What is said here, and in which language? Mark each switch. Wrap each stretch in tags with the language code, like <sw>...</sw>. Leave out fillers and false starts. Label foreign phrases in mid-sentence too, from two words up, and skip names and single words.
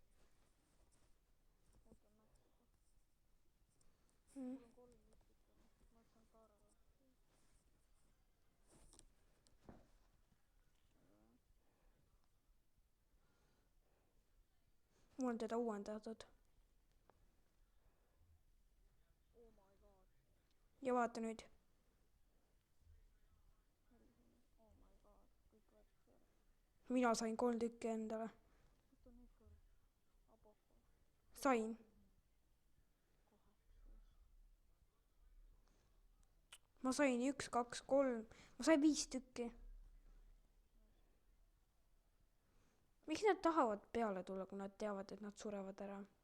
<et>ootan natukene. Mm. mul on 3 lipikut, ma saan Taara lahti. mul on teda uuendatud.</et> <en>Oh my god.</en> <et>ja vaata nüüd.</et> <en>Oh my god,</en> <et>kõik võetud ära. mina sain 3 tükki endale. oota nüüd kord. Aboko. sain. ma sain 1, 2, 3. ma sain 5 tükki. miks nad tahavad peale tulla, kui nad teavad, et nad surevad ära?</et>